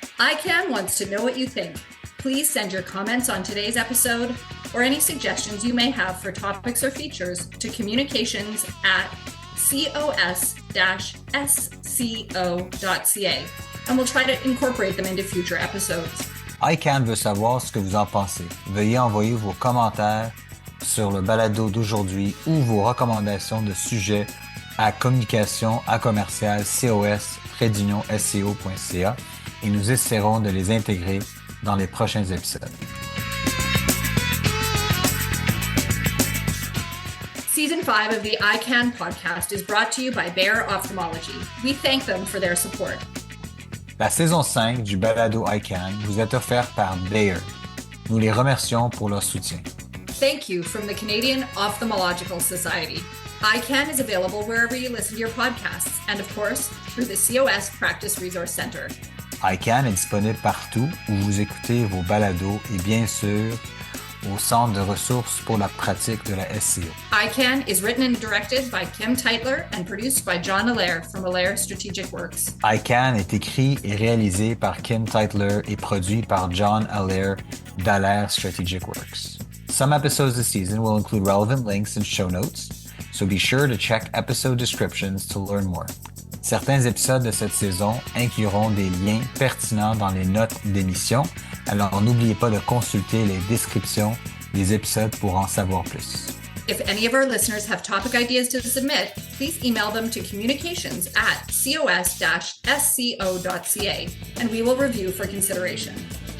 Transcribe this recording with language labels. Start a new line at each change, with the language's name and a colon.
English: ICAN wants to know what you think. Please send your comments on today's episode or any suggestions you may have for topics or features to communications@cos-sco.ca, and we'll try to incorporate them into future episodes.
French: ICAN veut savoir ce que vous en pensez. Veuillez envoyer vos commentaires sur le balado d'aujourd'hui ou vos recommandations de sujets à communication@cos-sco.ca et nous essaierons de les intégrer dans les prochains épisodes.
English: Season 5 of the ICAN podcast is brought to you by Bayer Ophthalmology. We thank them for their support.
French: La saison 5 du balado ICAN vous est offerte par Bayer. Nous les remercions pour leur soutien.
English: Thank you from the Canadian Ophthalmological Society. ICAN is available wherever you listen to your podcasts and, of course, through the COS Practice Resource Center.
French: ICAN est disponible partout où vous écoutez vos balados et bien sûr au Centre de ressources pour la pratique de la SCO.
English: ICAN is written and directed by Kim Teitler and produced by John Allaire from Allaire Strategic Works.
French: ICAN est écrit et réalisé par Kim Teitler et produit par John Allaire d'Allaire Strategic Works.
English: Some episodes this season will include relevant links and show notes, so be sure to check episode descriptions to learn more.
French: Certains épisodes de cette saison incluront des liens pertinents dans les notes d'émission, alors n'oubliez pas de consulter les descriptions des épisodes pour en savoir plus.
English: If any of our listeners have topic ideas to submit, please email them to communications@cos-sco.ca, and we will review for consideration.